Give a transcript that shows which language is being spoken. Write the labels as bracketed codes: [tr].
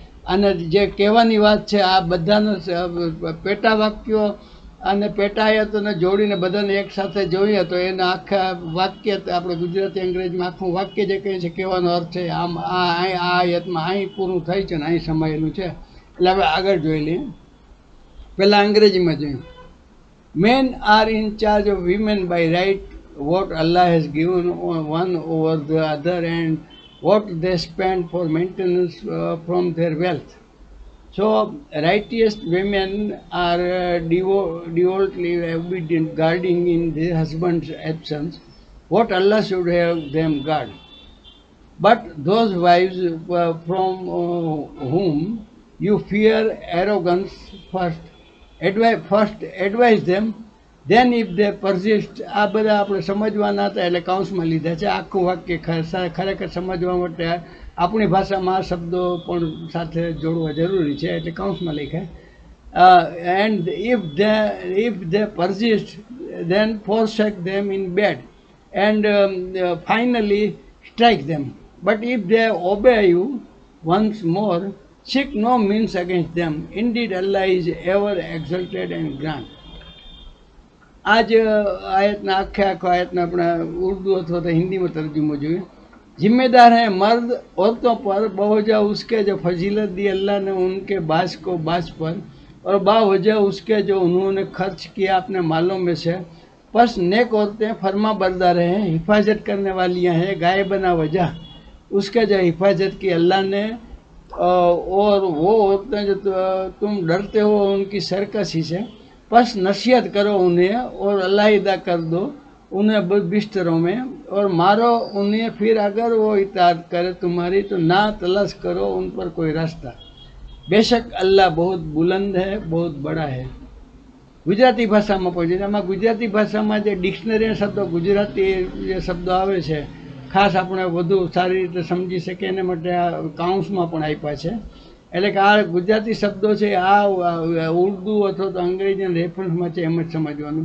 [gu] અને જે કહેવાની વાત છે આ બધાના પેટા વાક્યો અને પેટા આયતોને જોડીને બધાને એકસાથે જોઈએ તો એના આખા વાક્ય આપણે ગુજરાતી અંગ્રેજીમાં આખું વાક્ય જે કહે છે કહેવાનો અર્થ છે આમ આ આયતમાં અહીં પૂરું થાય છે ને અહીં સમાયેલું છે. એટલે હવે આગળ જોઈ લઈએ. પહેલાં અંગ્રેજીમાં જોયું. [en] Men are in charge of women by right, what Allah has given one over the other and what they spend for maintenance from their wealth. So, righteous women are devotedly obedient, guarding in their husband's absence what Allah should have them guard. But those wives from whom you fear arrogance, first advise them, then if they persist. [gu] આ બધા આપણે સમજવાના હતા એટલે કાઉન્સમાં લીધા છે. આખું વાક્ય ખરેખર સમજવા માટે આપણી ભાષામાં આ શબ્દો પણ સાથે જોડવા જરૂરી છે એટલે કાઉન્સમાં લખાય. [en] And if they persist, then forsake them in bed and finally strike them. But if they obey you once more, seek no means against them. Indeed, Allah is ever exalted and grand. [hi] आज [gu] आयतना आखो आयतना [hi] अपना उर्दू अथवा तो हिंदी में तर्जुमो जो जिम्मेदार है मर्द औरतों पर बावजह उसके जो फजीलत दी अल्लाह ने उनके बास को बास पर, और बावजह उसके जो उन्होंने खर्च किया अपने मालों में से. बस नेक औरतें फरमा बरदार हैं, हिफाजत करने वालियाँ हैं, गाय बना वजह उसके जो हिफाजत की अल्लाह ने. और वो औरतें जो तुम डरते हो उनकी सरकशी से, बस नसीहत करो उन्हें और अलहदा कर दो उन्हें बिस्तरों में और मारो उन्हें. फिर अगर वो इताअत करे तुम्हारी तो ना तलाश करो उन पर कोई रास्ता. बेशक अल्लाह बहुत बुलंद है, बहुत बड़ा है. [gu] गुजराती भाषाમાં પહોંચી આમાં ગુજરાતી ભાષામાં જે ડિક્શનરી શબ્દો ગુજરાતી જે શબ્દો આવે છે ખાસ આપણે વધુ સારી રીતે સમજી શકીએ એના માટે આ કાઉન્સમાં પણ આપ્યા છે. એટલે કે આ ગુજરાતી શબ્દો છે આ ઉર્દુ અથવા તો અંગ્રેજી રેફરન્સમાં છે એમ જ સમજવાનું.